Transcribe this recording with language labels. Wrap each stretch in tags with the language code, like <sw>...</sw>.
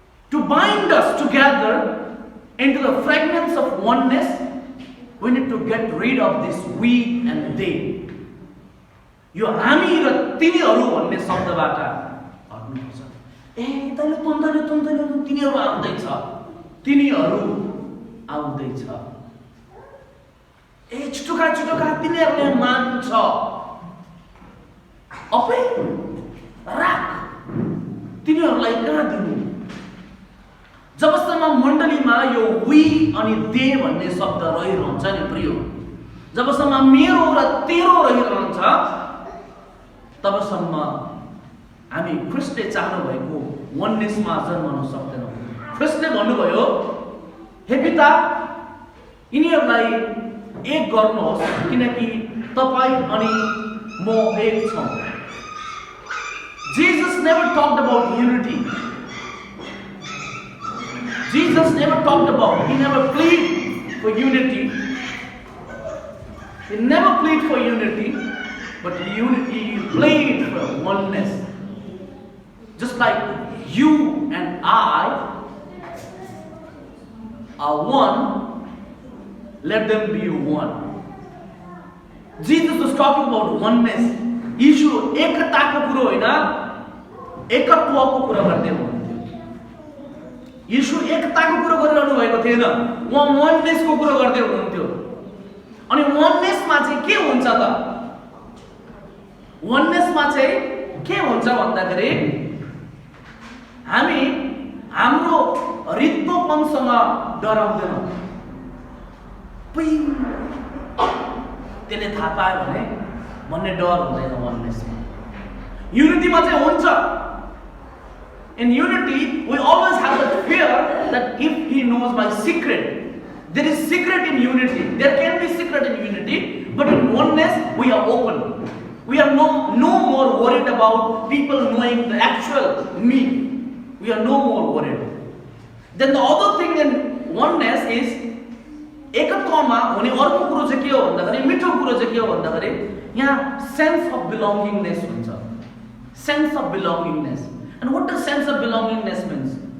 <en>To bind us together into the fragrance of oneness, we need to get rid of this we and they.</en> <ne>यो हामी र तिनीहरू भन्ने शब्दबाट हट्नुपर्छ। तैँले तिनीहरू आउँदैछ, तिनीहरू आउँदैछ। छुटुका तिनीहरूले मान्छ, अपे राख, तिनीहरूलाई कहाँ दिनु। जबसम्म मण्डलीमा यो वी अनि दे भन्ने शब्द रहिरहन्छ नि प्रिय, जबसम्म मेरो र तेरो रहिरहन्छ, तबसम्म हामी ख्रिस्टले चाहनु भएको वननेसमा जन्मन सक्दैनौँ। ख्रिस्टले भन्नुभयो, हे पिता, यिनीहरूलाई एक गर्नुहोस् किनकि तपाईँ अनि म एक छौँ।</ne> <en>Jesus never talked about unity. Jesus never talked about, he never pleaded for unity. He never pleaded for unity, but he pleaded for oneness. Just like you and I are one, let them be one. Jesus was talking about oneness.</en> <ne>यीशु एकताको कुरो होइन, एकत्वको कुरा गर्दै हुनुहुन्थ्यो. यीशु एकताको कुरा गरिरहनु भएको थिएन, उहाँ onenessको कुरा गर्दै हुनुहुन्थ्यो. अनि onenessमा चाहिँ के हुन्छ त? onenessमा चाहिँ के हुन्छ भन्दाखेरि हामी हाम्रो रित्तोपनसँग डराउँदैनौँ. त्यसले थाहा पायो भने भन्ने डर हुँदैन onenessमा. युनिटीमा चाहिँ हुन्छ.</ne> <en>In unity, we always have the fear that if he knows my secret, there is secret in unity. There can be secret in unity, but in oneness, we are open. We are no more worried about people knowing the actual me. We are no more worried. Then the other thing in oneness is</en> <ne>एकत्वमा हुने अर्को कुरो चाहिँ के हो भन्दाखेरि मिठो कुरो चाहिँ के हो भन्दाखेरि यहाँ सेन्स अफ बिलोङ्गिङनेस हुन्छ.</ne> <en>Sense of belongingness. And what does sense of belongingness means?</en>